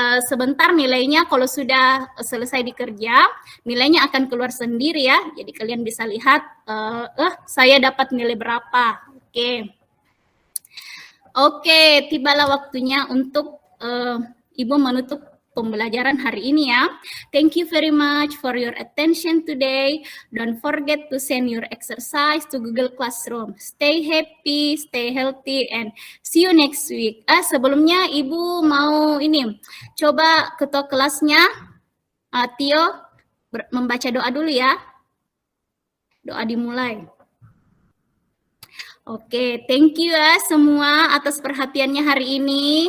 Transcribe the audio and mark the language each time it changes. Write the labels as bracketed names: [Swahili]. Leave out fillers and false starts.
[Indonesian] Sebentar nilainya kalau sudah selesai dikerja, nilainya akan keluar sendiri ya. Jadi kalian bisa lihat, saya dapat nilai berapa. Oke, tibalah waktunya untuk Ibu menutup pembelajaran hari ini ya. [English] Thank you very much for your attention today. Don't forget to send your exercise to Google Classroom. Stay happy, stay healthy, and see you next week. [Indonesian] Sebelumnya Ibu mau ini, coba ketua kelasnya, Tio, membaca doa dulu ya. Doa dimulai. Oke, thank you ya semua atas perhatiannya hari ini.